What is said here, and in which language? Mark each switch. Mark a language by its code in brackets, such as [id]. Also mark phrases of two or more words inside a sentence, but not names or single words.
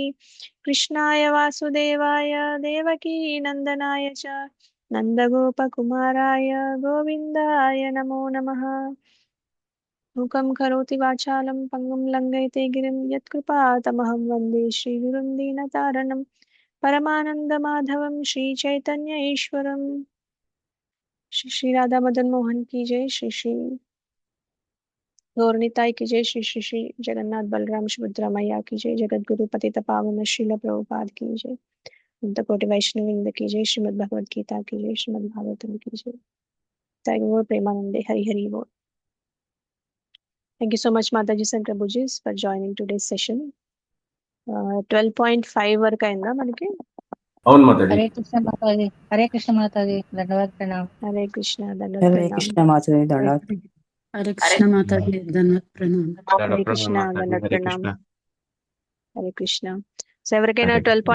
[sa] कृष्णाय वासुदेवाय देवकी नन्दनाय च नन्दगोपकुमाराय गोविन्दाय नमो नमः। मूकं करोति वाचालं पङ्गुं लङ्घयते गिरिं यत्कृपातमहं वन्दे श्रीगुरुं दीनतारणं परमानन्दमाधवं श्रीचैतन्य ईश्वरम्। [hi] श्री श्री राधा मदन मोहन की जय। श्री श्री गौरनिताई की जय। श्री श्री श्री जगन्नाथ बलराम सुभद्रा मैया की जय। जगत गुरु पतित पावन श्रील प्रभुपाद की जय। अनंत कोटि वैष्णववृंद की जय। श्रीमद् भगवद गीता की जय। श्रीमद् भागवतम की जय। जय गौर प्रेमानंदे हरि हरि बोल। [en] Thank you so much Mataji and Prabhuji for joining today's session. [te] 12.5 వరకు అయిందా మనకి? అవును మాతాజీ। [hi] हरे कृष्ण माताजी, हरे कृष्ण माताजी, धन्यवाद प्रणाम। हरे कृष्ण दंडवत हरे प्रणाम। कृष्ण माताजी दंडवत। हरे कृष्ण माता जी धन्यवाद प्रणाम। हरे कृष्ण दंडवत हरे प्रणाम। कृष्ण। [te] హరే కృష్ణ. సో ఎవరికైనా హరే కృష్ణ.